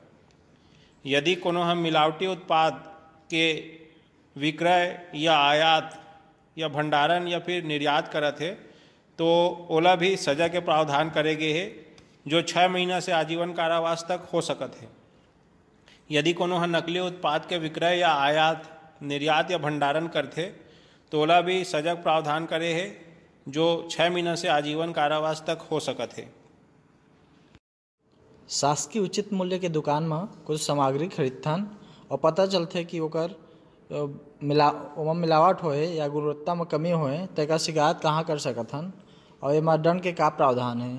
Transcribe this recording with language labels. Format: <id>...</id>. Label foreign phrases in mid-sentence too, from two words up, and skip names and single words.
<hne>यदि कोनो हम मिलावटी उत्पाद के विक्रय या आयात या भंडारण या फिर निर्यात करत है तो ओला भी सजा के प्रावधान करे गए है जो 6 महीना से आजीवन कारावास तक हो सकत है। यदि कोनो हम नकली उत्पाद के विक्रय या आयात निर्यात या भंडारण करते तो ओला भी सजा के प्रावधान करे है जो 6 महीना से आजीवन कारावास तक हो सकत है। शासकीय उचित मूल्य के दुकान में कुछ सामग्री खरीदथन और पता चलते कि ओकर मिलावट होए या गुणवत्ता में कमी होए तो एकर शिकायत कहाँ कर सकथन और एमा दंड के का प्रावधान है?</hne>